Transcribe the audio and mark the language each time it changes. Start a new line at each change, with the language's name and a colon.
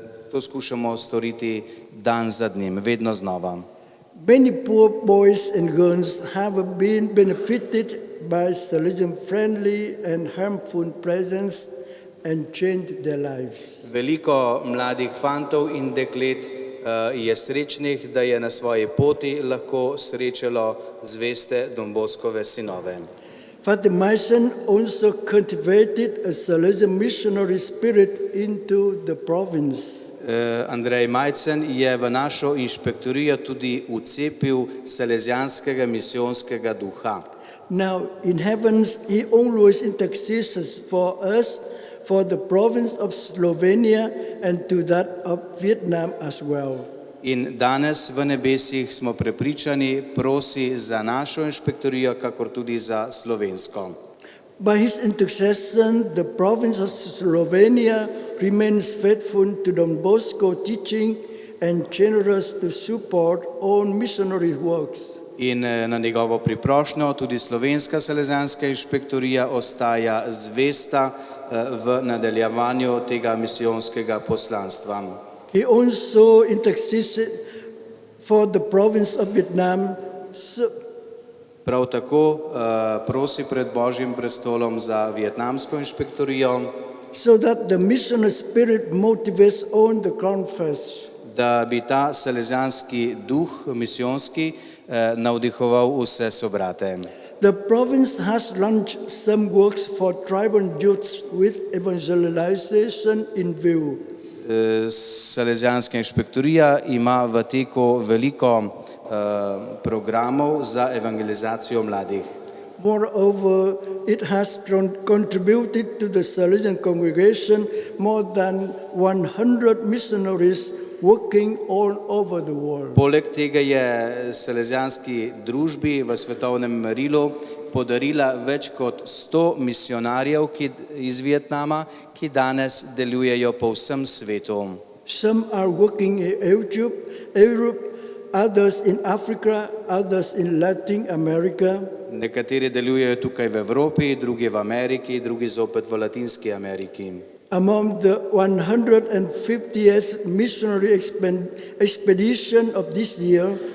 Slovenian: To skušamo storiti dan za dnem, vedno znova.
English: Many poor boys and girls have been benefited by Salesian friendly and harmful presence and changed their lives.
Slovenian: Veliko mladih fantov in deklet je srečnih, da je na svoji poti lahko srečalo zveste Don Boskove sinove.
English: Father Myson also cultivated a Salesian missionary spirit into the province.
Slovenian: Andrej Majcen je v našo inšpektorijo tudi vcepil salezijanskega misijonskega duha.
English: Now in heavens he always intercedes for us, for the province of Slovenia and to that of Vietnam as well.
Slovenian: In danes v nebesih smo prepričani, prosi za našo inšpektorijo, kakor tudi za slovensko.
English: By his intercession, the province of Slovenia remains faithful to Don Bosco teaching and generous to support all missionary works.
Slovenian: In na njegovo priprošnjo tudi slovenska salezijanska inšpektorija ostaja zvesta v nadaljevanju tega misijonskega poslanstva.
English: He also intercedes for the province of Vietnam.
Slovenian: Prav tako prosi pred Božjim prestolom za vietnamsko inšpektorijo,
English: so that the missionary spirit motivates all the converts.
Slovenian: Da bi ta salezijanski duh misijonski navdihoval vse sobrate.
English: The province has launched some works for tribal youths with evangelization in view.
Slovenian: Salezijanska inšpektorija ima v teku veliko programov za evangelizacijo mladih.
English: Moreover, it has contributed to the Salesian congregation more than 100 missionaries working all over the world.
Slovenian: Poleg tega je salezijanski družbi v svetovnem merilu podarila več kot 100 misionarjev iz Vietnama, ki danes delujejo po vsem svetu.
English: Some are working in Europe, others in Africa, others in Latin America.
Slovenian: Nekateri delujejo tukaj v Evropi, drugi v Ameriki, drugi zopet v Latinski Ameriki.
English: Among the 150th missionary expedition of this year,